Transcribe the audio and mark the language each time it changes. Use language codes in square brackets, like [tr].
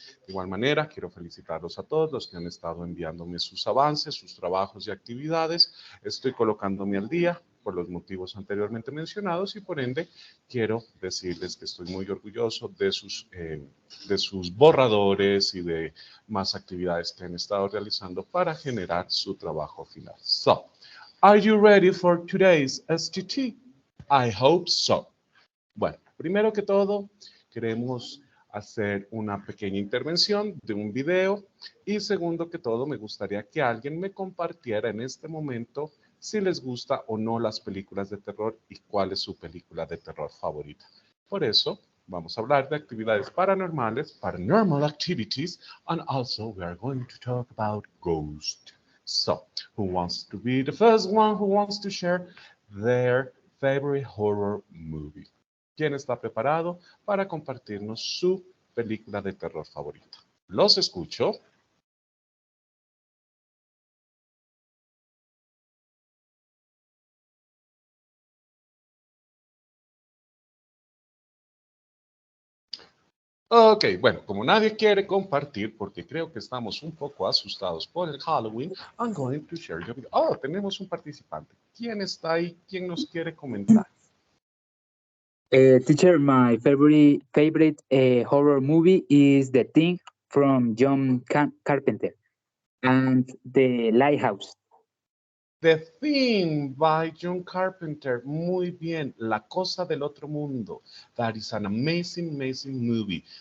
[es] De igual manera, quiero felicitarlos a todos los que han estado enviándome sus avances, sus trabajos y actividades. Estoy colocándome al día por los motivos anteriormente mencionados y por ende quiero decirles que estoy muy orgulloso de sus borradores y de más actividades que han estado realizando para generar su trabajo final. [en] So, are you ready for today's STT? I hope so. [es] Bueno, primero que todo, queremos hacer una pequeña intervención de un video y segundo que todo, me gustaría que alguien me compartiera en este momento si les gusta o no las películas de terror y cuál es su película de terror favorita. Por eso, vamos a hablar de actividades paranormales, [en] paranormal activities, and also we are going to talk about ghosts. So, who wants to be the first one who wants to share their favorite horror movie? [es] ¿Quién está preparado para compartirnos su película de terror favorita? Los escucho. Ok, bueno, como nadie quiere compartir, porque creo que estamos un poco asustados por el Halloween, [en] I'm going to share your video. [es] Oh, tenemos un participante. ¿Quién está ahí? ¿Quién nos quiere comentar? [en] Teacher, my favorite horror movie is The Thing from John Carpenter and The Lighthouse. The Thing by John Carpenter. [es] Muy bien. [en] La Cosa del Otro Mundo. That is an amazing, amazing movie.